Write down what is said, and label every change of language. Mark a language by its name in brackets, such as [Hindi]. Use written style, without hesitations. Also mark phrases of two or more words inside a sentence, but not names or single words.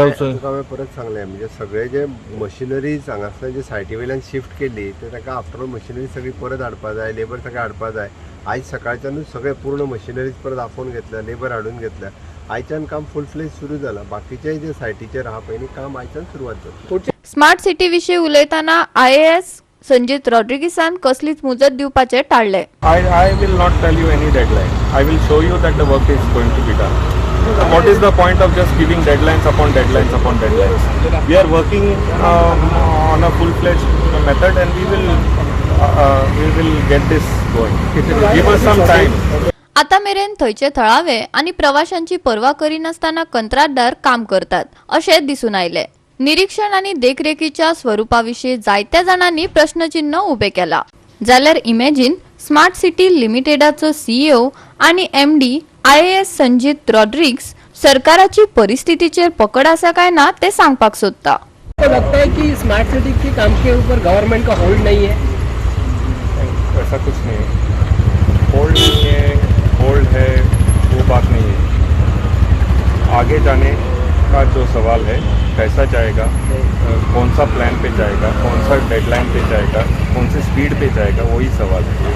[Konkani] हांवें परत सांगलें, म्हणजे सगळे जे मशिनरीज हांगासल्यान जे सायटी वयल्यान शिफ्ट केली ते ताका [English] after all [Konkani] मशिनरी सगळी परत हाडपा जाय, लेबर सगळे हाडपा जाय. आयज सकाळच्यानूच सगळे पूर्ण मशिनरीज परत आफोवन घेतल्या, लेबर हाडून घेतल्या. आयच्यान काम [English] full fledge [Konkani] सुरू जालां. बाकीचे जे सायटीचेर आहा पळय न्ही काम आयच्यान सुरवात जाता. स्मार्ट सिटी विशीं उलयतना IAS संजीत रॉड्रिगीसान कसलीच मुजत दिवपाचे टाळले. [English] I will not tell you any deadline. I will show you that the work is going to be done. What is the point of just giving deadlines upon deadlines upon deadlines? We are working on a full-fledged method and we will get this going. Give us some time. [Konkani] आता मेरेन थंयचे थळावे आनी प्रवाशांची पर्वा करिनासतना कंत्राटदार काम करतात अशें दिसून आयले. निरीक्षण आणि देखरेखीच्या स्वरूपाविषयी जायत्या जाणांनी प्रश्नचिन्ह उभे केला. जाल्यार इमॅजिन स्मार्ट सिटी लिमिटेडाचो CEO आणि MD IAS संजीत रॉड्रिग्स सरकाराची परिस्थितीचेर पकड आसा काय ना ते सांगपाक सोदता. [Hindi] लगता है कि स्मार्ट सिटी के काम के ऊपर गवर्नमेंट का होल्ड नहीं है? ऐसा कुछ नहीं है. होल्ड नहीं है, होल्ड है, वो बात नहीं है. आगे जाने का जो सवाल है, कैसा जाएगा, कौन सा प्लान पे जाएगा, कौन सा डेडलाइन पे जाएगा, कौन सी स्पीड पे जाएगा, वही सवाल है.